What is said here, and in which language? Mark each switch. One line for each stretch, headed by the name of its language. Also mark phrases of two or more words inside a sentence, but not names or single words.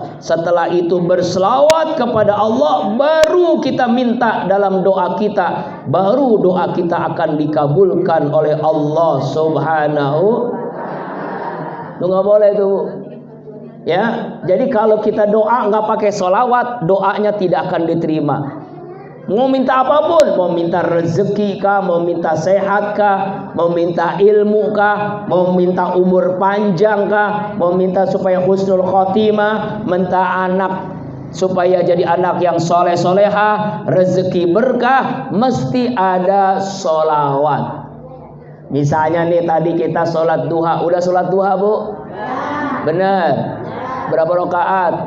Indonesian: Setelah itu berselawat kepada Allah, baru kita minta dalam doa kita, baru doa kita akan dikabulkan oleh Allah Subhanahu. Itu nggak boleh tuh, ya. Jadi kalau kita doa nggak pakai selawat, doanya tidak akan diterima. Mau minta apapun, mau minta rezeki kah, mau minta sehat kah, mau minta ilmu kah, mau minta umur panjang kah, mau minta supaya
Arabic: husnul khotimah,
Indonesian: minta anak supaya jadi anak yang soleh soleha, rezeki berkah, mesti ada solawat. Misalnya nih tadi kita sholat duha, udah sholat duha Bu? Bener. Berapa rakaat?